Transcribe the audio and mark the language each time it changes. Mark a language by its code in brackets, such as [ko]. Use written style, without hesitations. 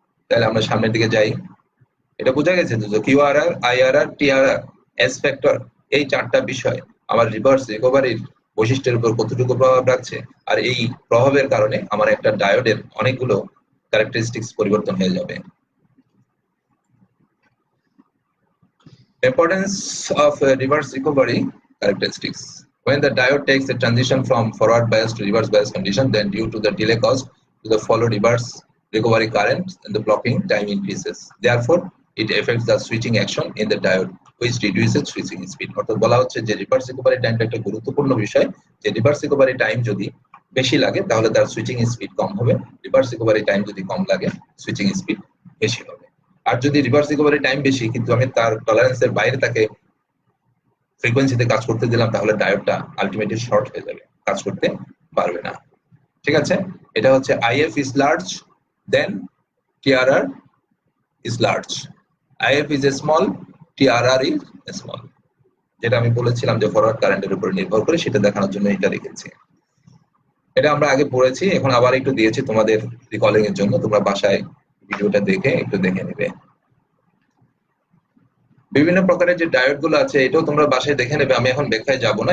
[bn] তাহলে আমরা সামনের দিকে যাই। এটা বোঝা গেছে যে QRR, IRR, TRR, S factor এই চারটা বিষয় আমার রিভার্স রিকভারির বৈশিষ্ট্যের উপর কতটুকু প্রভাব রাখছে, আর এই প্রভাবের কারণে আমার একটা ডায়োডের অনেকগুলো ক্যারেক্টারিস্টিক্স পরিবর্তন হয়ে যাবে। [en] Importance of reverse recovery characteristics. When the diode takes a transition from forward bias to reverse bias condition, then due to the delay caused to the follow reverse recovery current and the blocking time increases. Therefore, it affects the switching action in the diode, which reduces switching speed। [bn] অর্থাৎ বলা হচ্ছে যে reverse recovery টাইমটা একটা গুরুত্বপূর্ণ বিষয়, যে reverse recovery time যদি বেশি লাগে তাহলে তার সুইচিং স্পিড কম হবে, রিভার্স রিকভারি টাইম যদি কম লাগে সুইচিং স্পিড বেশি হবে। আর যদি রিভার্স রিকভারি টাইম বেশি কিন্তু আমি তার টলারেন্সের বাইরে তাকে ফ্রিকোয়েন্সিতে কাজ করতে দিলাম, তাহলে ডায়োডটা আলটিমেটলি শর্ট হয়ে যাবে, কাজ করতে পারবে না। ঠিক আছে? এটা হচ্ছে [en] IF is large, then TRR is large. IF is a small, TRR is small। [bn] যেটা আমি বলেছিলাম যে ফরওয়ার্ড কারেন্টের উপর নির্ভর করে, সেটা দেখানোর জন্য এটা রেখেছি। এটা আমরা আগে পড়েছি, এখন আবার একটু দিয়েছি তোমাদের রিকলিং এর জন্য, তোমরা বাসায় ভিডিওটা দেখে একটু দেখে নেবে। বিভিন্ন প্রকারের যে ডায়োড গুলো আছে এটাও তোমরা বাসায় দেখে নেবে, আমি এখন ব্যাখ্যায় যাব না।